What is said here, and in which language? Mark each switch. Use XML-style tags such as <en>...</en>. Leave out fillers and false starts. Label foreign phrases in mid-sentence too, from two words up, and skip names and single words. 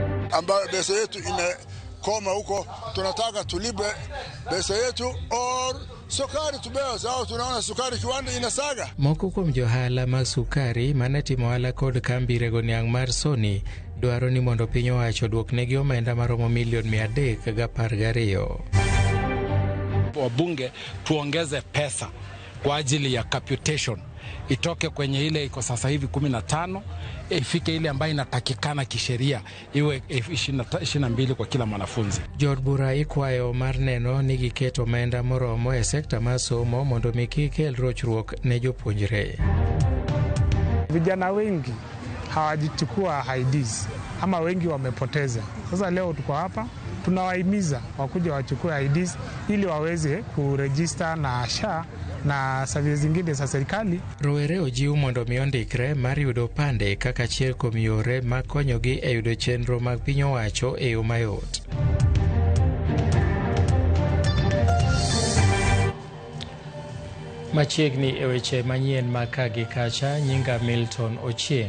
<sw>ambayo pesa yetu imekoma huko, tunataka tulipe pesa yetu or sukari tubewa, sababu tunaona sukari kiwanda inasaga.</sw> <luo>Moko kuom johala mag sukari manatimo ohala kod kambi rego niang' mar Sony dwaro ni mondo piny owacho duoknegi omenda maromo milioni 312.</luo> <sw>Wabunge tuongeze pesa kwa ajili ya capitation, itoke kwenye ile iko sasa hivi 15 ifike ile ambayo inatakikana kisheria iwe 22 kwa kila mwanafunzi.</sw> <luo>Jod bura ikwayo mar neno ni giketo omenda moromo e sekta mar somo mondo mikikel rochruok ne jopuonjre.</luo> <sw>Vijana wengi hawajichukua IDs ama wengi wamepoteza. Sasa leo tuko hapa tunawahimiza wakuja wachukue IDs ili waweze kuregister na SHA na services zingine za serikali.</sw> <luo>Rowere ojiw mondo miondikre mar yudo pande kaka achiel kuom yore mag konyogi e yudo chenro mag piny owacho e yo mayot. Machiegni e weche manyien maka gi kacha, nyinga Milton Ochieng.</luo>